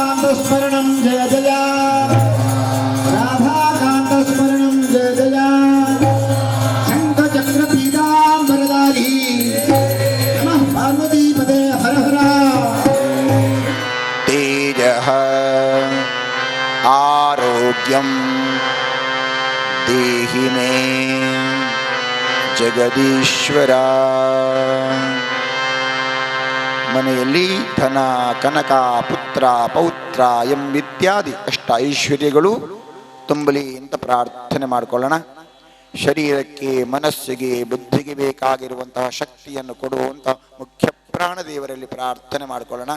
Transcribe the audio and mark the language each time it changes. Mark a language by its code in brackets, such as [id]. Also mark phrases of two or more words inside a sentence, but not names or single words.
[sa] स्मरणं जय जय राधाकान्त स्मरणं जय जय शङ्खचक्र पीताम्बरधारी नमः पार्वतीपदे हर हर तेजः आरोग्यं देहि मे ಜಗದೀಶ್ವರ. [kn] ಮನೆಯಲ್ಲಿ ಧನ ಕನಕ ಪುತ್ರ ಪೌತ್ರ ಎಂಬಿತ್ಯಾದಿ ಅಷ್ಟ ಐಶ್ವರ್ಯಗಳು ತುಂಬಲಿ ಅಂತ ಪ್ರಾರ್ಥನೆ ಮಾಡಿಕೊಳ್ಳೋಣ. ಶರೀರಕ್ಕೆ ಮನಸ್ಸಿಗೆ ಬುದ್ಧಿಗೆ ಬೇಕಾಗಿರುವಂತಹ ಶಕ್ತಿಯನ್ನು ಕೊಡುವಂಥ ಮುಖ್ಯ ಪ್ರಾಣದೇವರಲ್ಲಿ ಪ್ರಾರ್ಥನೆ ಮಾಡಿಕೊಳ್ಳೋಣ.